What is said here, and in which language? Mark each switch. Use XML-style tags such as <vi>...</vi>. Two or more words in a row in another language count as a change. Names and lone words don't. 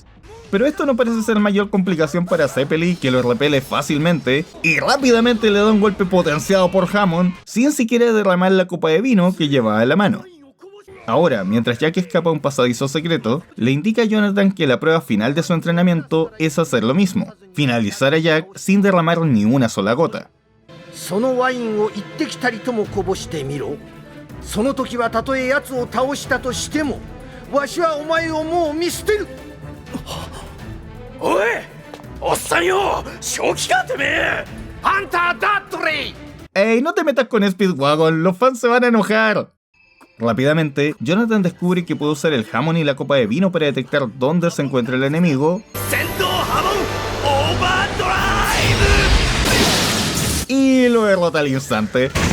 <es>Pero esto no parece ser mayor complicación para Zeppeli, que lo repele fácilmente y rápidamente le da un golpe potenciado por Hamon sin siquiera derramar la copa de vino que llevaba en la mano. Ahora, mientras Jack escapa a un pasadizo secreto, le indica a Jonathan que la prueba final de su entrenamiento es hacer lo mismo, finalizar a Jack sin derramar ni una sola gota.</es> <ja>そのワインを一滴たりともこぼしてみろ。その時はたとえ奴を倒したとしても、わしはお前をもう見捨てる。おい、おっさんよ、正気かてめえ。あんただっとれ。</ja> <es>¡Ey, no te metas con Speedwagon! ¡Los fans se van a enojar! Rápidamente, Jonathan descubre que puede usar el Hamon y la copa de vino para detectar dónde se encuentra el enemigo. ¡Sendo Hamon Overdrive! lo derrota al instante.</es>